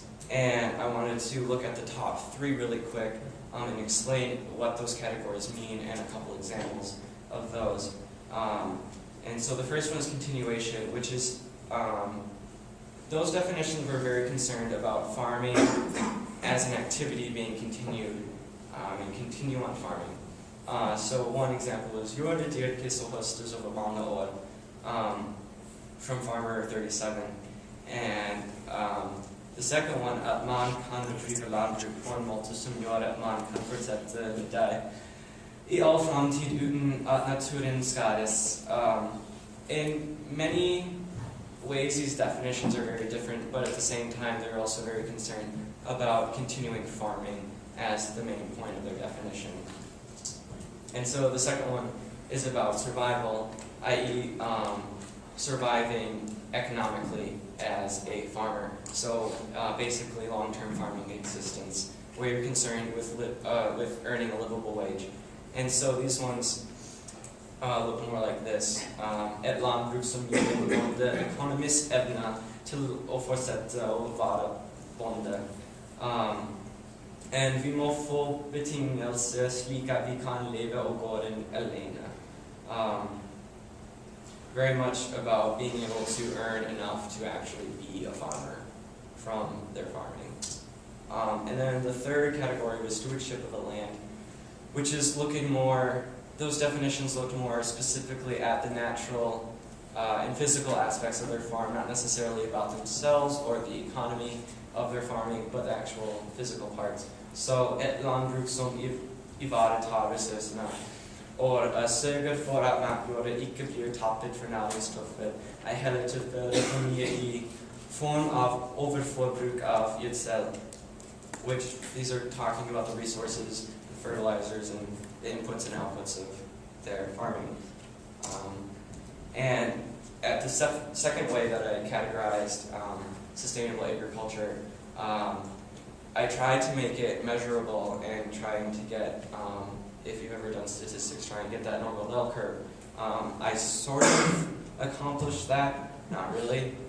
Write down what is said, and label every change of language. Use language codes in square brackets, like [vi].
[en] And I wanted to look at the top 3 really quick and explain what those categories mean and a couple examples of those. And so the first one is continuation, which is, those definitions were very concerned about farming as an activity being continued and continue on farming. So one example is [no] "Gjør det dyrke så høstes over mange år" [en] from Farmer 37. [no] And the second one, at man kan drive landbruk på en måte som gjør at man kan fortsette med det i all framtid uten at naturen skades. [en] In many ways, these definitions are very different, but at the same time, they're also very concerned about continuing farming as the main point of their definition. And so the second one is about survival, i.e. Surviving economically as a farmer. So basically long-term farming existence, where you're concerned with earning a livable wage. And so these ones look more like this. [no] Et landbruk som gir en bonde økonomisk evne til å fortsette å være bonde. And vi må få betingelser slik at vi kan leve av gården alene. [en] Very much about being able to earn enough to actually be a farmer from their farming. And then the third category was stewardship of the land, which is looking more, those definitions looked more specifically at the natural and physical aspects of their farm, not necessarily about themselves or the economy of their farming, but the actual physical parts. [no] So, et landbruk som ivaretar ressursene, og sørger for at matjorda ikke blir tappet for næringsstoffer, ei heller tilfelle for mye i form av overforbruk av gjødsel, [en] which these are talking about the resources, the fertilizers, and the inputs and outputs of their farming. And at the second way that I categorized sustainable agriculture, I tried to make it measurable and trying to get, if you've ever done statistics, try and get that normal bell curve. I sort of accomplished that, not really.